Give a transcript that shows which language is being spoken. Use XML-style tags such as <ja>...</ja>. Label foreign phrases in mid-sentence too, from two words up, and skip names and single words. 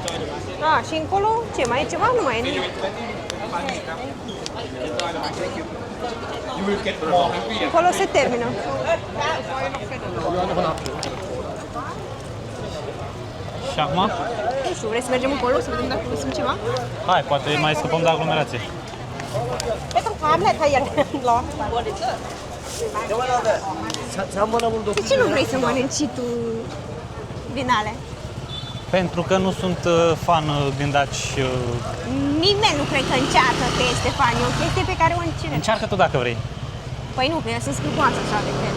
<ro>A, și încolo, ce, mai e ceva? Nu mai e nimic. Încolo se termină. Și acum? Nu știu, vrei să mergem încolo, să vedem dacă găsim ceva? Hai, poate mai scăpăm de aglomerație.</ro> <th>ไม่ต้องถามแหละถ้าอย่างนั้นร้อน</th> <ro>De ce nu vrei să mănânci și tu din alea? Pentru că nu sunt fan gândaci. Nimeni nu cred că încearcă că este fan, e o chestie pe care o încerci. Încearcă tu dacă vrei. Păi nu, că ele sunt scripoase așa de fel.</ro>